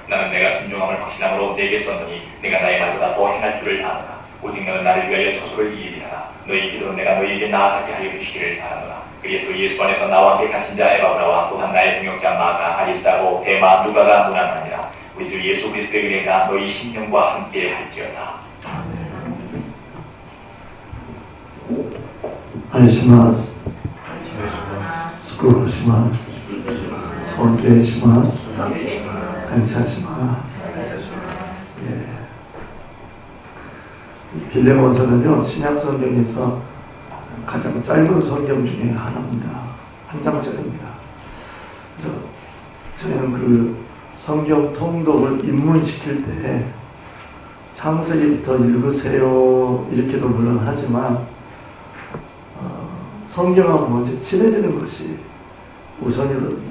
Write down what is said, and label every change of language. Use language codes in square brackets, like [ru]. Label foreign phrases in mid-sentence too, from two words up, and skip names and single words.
[ko] 나는 내가 순종함을 확신함으로 내게 썼노니 내가 나의 말보다 더 행할 줄을 아노라. 오직 너는 나를 위하여 저수를 예비하라. 너희 기도로 내가 너희에게 나아가게 하여 주시기를 바라노라. 그리스도 예수 안에서 나와 함께 갇힌 자 에바브라와 또한 나의 동역자 마가 아리스다고 데마 누가가 문안하니라. 우리 주 예수 그리스도의 은혜가 너희 심령과 함께 할지어다. [ja] 愛します。祝福します。尊敬します。 [ko] 感謝します。빌레몬서는요 신약 성경에서 가장 짧은 성경 중에 하나입니다. 한 장짜리입니다. 그래서 저희는 그 성경 통독을 입문시킬 때 창세기부터 읽으세요 이렇게도 물론 하지만 성경하고 먼저 친해지는 것이 우선이거든요.